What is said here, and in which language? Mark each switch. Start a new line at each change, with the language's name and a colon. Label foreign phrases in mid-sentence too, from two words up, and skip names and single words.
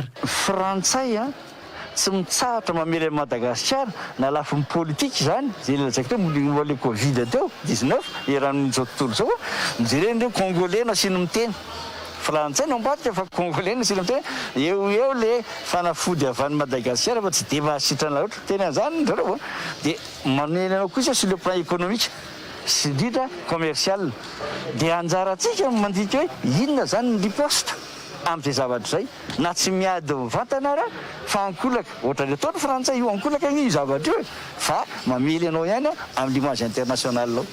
Malagasy: Frantsay tsy mitsahatra mamely Madagasikara na lafin'ny politika zany zay lazaiko teo moale Covid teo 19 eran'izao tontolo zao mijereny reo Congolais nasino miteny Frantsay no ambadika fa Congolais nasino miteny eo le fanafody avany Madagasikara fa tsy de mahasitrana loatra teny an'izany zareo dia mamely anao kosa
French: sur le plan économique sy indrindra commercial
Malagasy: dia anjaratsika mandika hoe inona zany ny riposte amin'izay zavatra zay na tsy miady mivantana raha fa ankolaka ohatrany ataony Frantsay io ankolaka io zavatra io fa mamely anao ihany amin'ny
French: image international
Malagasy: ao.